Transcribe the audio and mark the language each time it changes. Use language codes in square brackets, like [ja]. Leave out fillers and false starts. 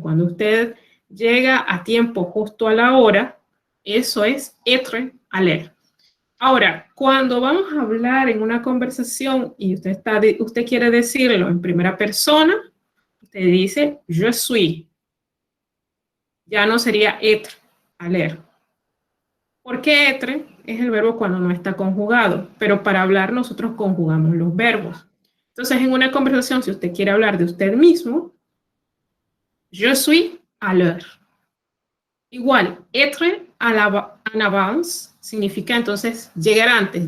[es] Cuando usted llega a tiempo justo a la hora, eso es [fr] être à l'heure. [es] Ahora, cuando vamos a hablar en una conversación y usted quiere decirlo en primera persona, usted dice [fr] je suis. [es] Ya no sería [fr] être à l'heure. [es] Porque être es el verbo cuando no está conjugado, pero para hablar nosotros conjugamos los verbos. Entonces, en una conversación, si usted quiere hablar de usted mismo, [fr] je suis à l'heure. [es] Igual, [fr] être en avance [es] significa entonces llegar antes.